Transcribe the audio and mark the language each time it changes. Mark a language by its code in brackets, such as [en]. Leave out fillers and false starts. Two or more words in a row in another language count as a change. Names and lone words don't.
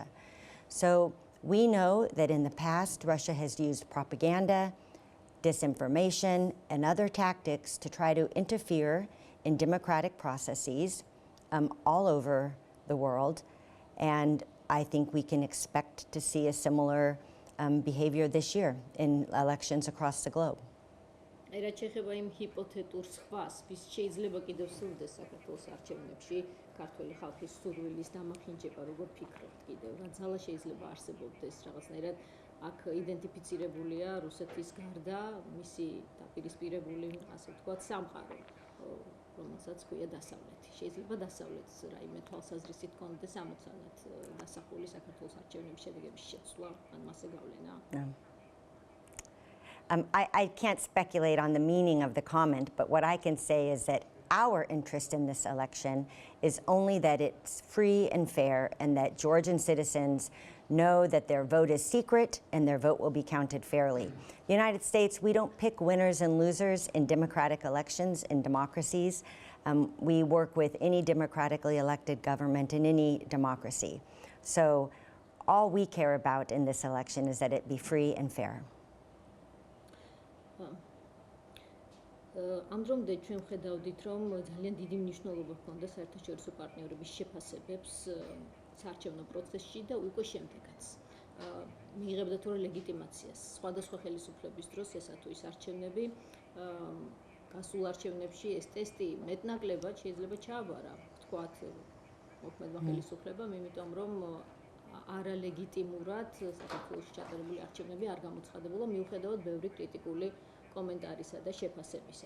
[en] So we know that in the past, Russia has used propaganda, disinformation, and other tactics to try to interfere in democratic processes all over the world. And I think we can expect to see a similar behavior this year in elections across the globe. [ka] რაც შეეხება იმ ჰიპოთეტურ სხვას, ვის შეიძლება კიდევ სურდეს საქართველოს არჩევნებში ქართული ხალხის სურვილის დამახინჯება, როგორ ფიქრობთ კიდევ, რა ძალა შეიძლება არსებობდეს რაღაცნაირად აქ იდენტიფიცირებულია რუსეთის გარდა მისი დაპირისპირებული, ასე ვთქვათ, სამყარო, რომელსაც ქვია დასავლეთი. შეიძლება დასავლეთს რაიმე თვალსაზრისით კონდეს ამოცანად დასახული საქართველოს არჩევნების შედეგების შეცვლა, ან მასზე გავლენა? [en] I can't speculate on the meaning of the comment, but what I can say is that our interest in this election is only that it's free and fair and that Georgian citizens know that their vote is secret and their vote will be counted fairly. The United States, we don't pick winners and losers in democratic elections, in democracies. We work with any democratically elected government in any democracy. So all we care about in this election is that it be free and fair. [ka] ამ დრომდე ჩვენ ხედავდით, რომ ძალიან დიდი მნიშვნელობა ჰქონდა საერთაშორისო პარტნიორების შეფასებებს საარჩევნო პროცესში და უკვე შემდეგაც. მიიღებდა თუ რა ლეგიტიმაციას სხვადასხვა ხელისუფლების დროს ესა თუ ის არჩევნები, გასულ არჩევნებში ეს ტესტი მეტნაკლებად შეიძლება ჩააბარა, ვთქვათ, მოქმედმა ხელისუფლებამ, იმიტომ რომ არალეგიტიმურად საქართველოში ჩატარებული არჩევნები არ გამოცხადებულა მიუხედავად ბევრი კრიტიკული კომენტარისა და შეფასებისა.